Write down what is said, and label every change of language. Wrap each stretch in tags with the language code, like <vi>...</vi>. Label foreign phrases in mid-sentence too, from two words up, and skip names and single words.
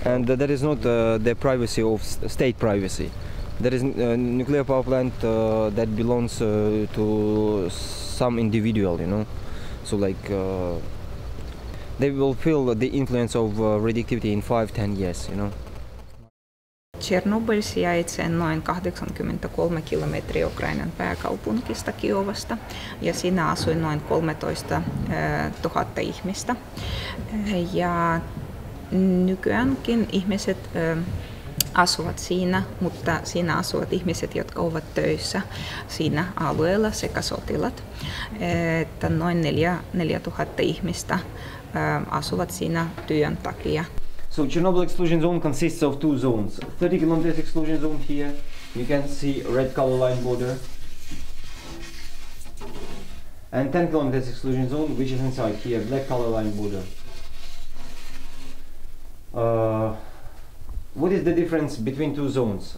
<en>and that is not the privacy of state privacy. There is a nuclear power plant that belongs to some individual, you know. So like they will feel the influence of radioactivity in 5-10 years, you know.</en> <fi>Tšernobylь sijaitsee noin 83 kilometriä Ukrainan pääkaupunkista Kiovasta ja siinä asui noin 13 000 ihmistä. Ja nykyäänkin ihmiset asuvat siinä, mutta siinä asuvat ihmiset, jotka ovat töissä siinä alueella sekä sotilat. Että noin 4 000 ihmistä asuvat siinä työn takia.</fi> <en>So Chernobyl exclusion zone consists of 2 zones. 30 kilometers exclusion zone here. You can see red color line border. And 10 kilometers exclusion zone, which is inside here, black color line border. What is the difference between 2 zones?</en>